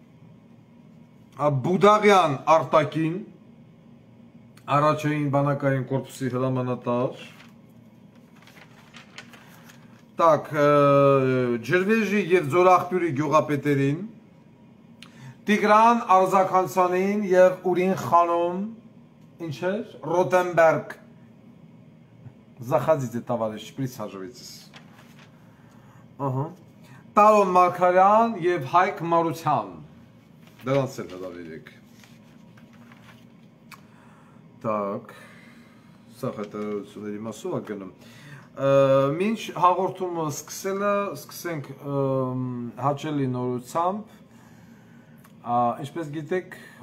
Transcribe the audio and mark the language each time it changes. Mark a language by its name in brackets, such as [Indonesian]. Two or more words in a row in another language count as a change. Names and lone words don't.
[Armenian] Բուդաղյան Արտակին, առաջային բանակային կորպուսի հրամանատար, так, Ջրվեժի և Ձորախբյուրի գյուղապետերին, Տիգրան Արզականցյանին և Ուրին խանոմ, ինչ էր, Ռոտենբերգ, [Russian] Заходите, товарищ, присаживайтесь, [Armenian] Տարոն Մարգարյան և Հայկ Մարության, դրանց էլ հրավիրեք, так, սա հետարությունների մասով է գնում, մինչ հաղորդումը սկսենք հաճելի նորությամբ, ինչպես գիտեք,